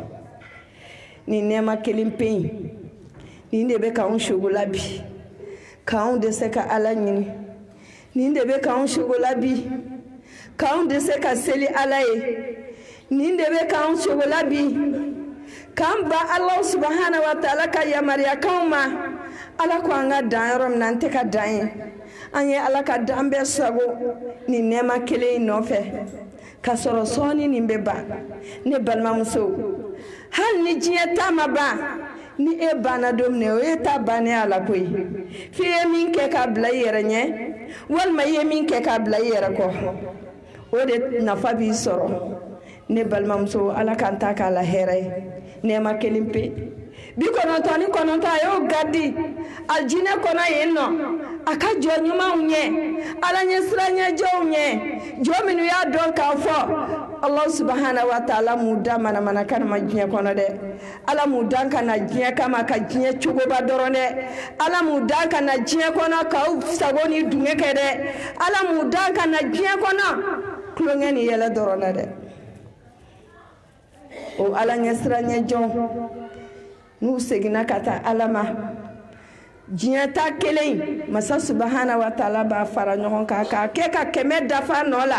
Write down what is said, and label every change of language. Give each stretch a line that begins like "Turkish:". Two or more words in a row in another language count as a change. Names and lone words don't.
Bambara: Nin nɛɛma kelen pe in, nin de bɛ k'anw sogola bi. K'anw dɛsɛ ka Ala ɲini. Nin de bɛ k'anw sogola bi. K'anw dɛsɛ ka seli Ala ye. Nin de bɛ k'anw sogola bi. K'an ba
Arabic: الله سبحانه وتعالى
Bambara: ka yamariyakanw ma. Ala ko an ka dan yɔrɔ min na an tɛ ka dan ye. An ye Ala ka dan bɛɛ sago nin nɛɛma kelen in nɔfɛ. Ka sɔrɔ sɔɔni nin bɛ ban. Ne balimamuso, hali ni diɲɛ ta ma ban, ni e banna don min na o ye ta bannen a la koyi. F'i ye min kɛ k'a bila i yɛrɛ ɲɛ, walima i ye min kɛ k'a bila i yɛrɛ kɔ. O de nafa b'i sɔrɔ. Ne balimamuso, Ala k'an ta k'a la hɛrɛ ye. Nɛɛma kelen pe. 99 a y'o gardi aljinɛ kɔnɔ yen nɔ. A ka jɔ ɲumanw ɲɛ, Ala ɲɛ siranɲɛjɔw ɲɛ, jɔ minnu y'a dɔn k'a fɔ
Arabic: الله سبحانه وتعالى
Bambara: m'u da manamanakan ma diɲɛ kɔnɔ dɛ. Ala m'u dan ka na diɲɛ kama ka diɲɛ cogoba dɔrɔn dɛ. Ala m'u dan ka na diɲɛ kɔnɔ k'aw sago ni dungɛ kɛ dɛ. Ala m'u dan ka na diɲɛ kɔnɔ kulonkɛ ni yɛlɛ dɔrɔn na dɛ. O Ala ɲɛ siranɲɛjɔw n'u seginna ka taa Ala ma, diɲɛ ta kelen, Masa
Arabic: سبحانه وتعالى
Bambara: b'a fara ɲɔgɔn kan k'a kɛ ka 100 dafa nɔ la.